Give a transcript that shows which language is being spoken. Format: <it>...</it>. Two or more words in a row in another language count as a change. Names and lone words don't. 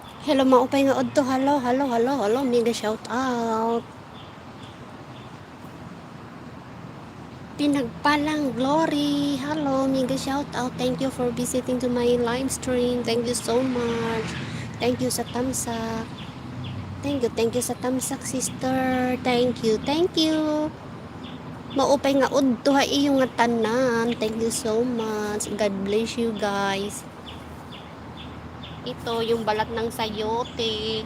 <en>Hello,</en> <war>maupay nga odto.</war> <en>Hello. Mega shout out.</en> <tl>Pinagpalang Glory.</tl> <en>Hello, mega shout out. Thank you for visiting to my live stream. Thank you so much. Thank you</en> <war>sa tamsak.</war> <en>Thank you</en> <war>sa tamsak,</war> <en>sister. Thank you.</en> <war>Maupay nga udto ha iyong nga tanan.</war> <en>Thank you so much. God bless you guys.</en> <tl>Ito yung balat ng sayote.</tl>